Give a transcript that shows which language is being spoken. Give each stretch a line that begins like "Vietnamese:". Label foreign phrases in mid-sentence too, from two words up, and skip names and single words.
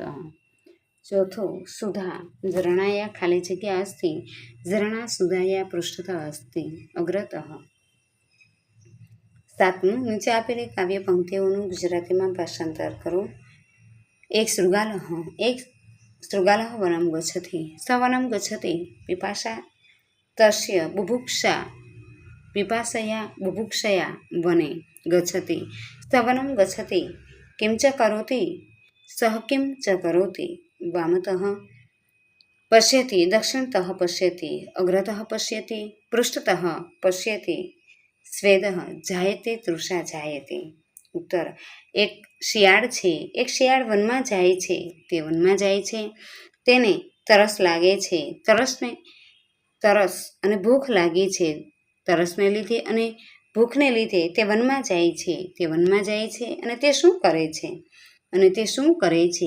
Sanskrit: ચોથો, સુધા ઝરણાયા
Gujarati: ખાલી જગ્યા
Sanskrit: અસ્તિ ઝરણા સુધાયા પૃષ્ઠતઃ અસ્તિ અગ્રતઃ.
Gujarati: સાતમું, નીચે આપેલી કાવ્ય પંક્તિઓનું ગુજરાતીમાં ભાષાંતર કરો.
Sanskrit: એક શૃગાલઃ વનમ ગચ્છતિ સ વનમ ગચ્છતિ પિપાસા તસ્ય બુભુક્ષા पिपासया बुभुक्षया वने गच्छति स वनं गच्छति किं च करोति सः किं च करोति. वामतः पश्यति दक्षिणतः पश्यति अग्रतः पश्यति पृष्ठतः पश्यति स्वेदः जायते तृषा जायते.
Gujarati: उत्तर, एक શિયાળ છે. એક શિયાળ વનમાં જાય છે. તે વનમાં જાય છે, તેને તરસ લાગે છે. તરસ અને ભૂખ લાગી છે. તરસને લીધે અને ભૂખને લીધે તે વનમાં જાય છે. તે વનમાં જાય છે અને તે શું કરે છે? અને તે શું કરે છે?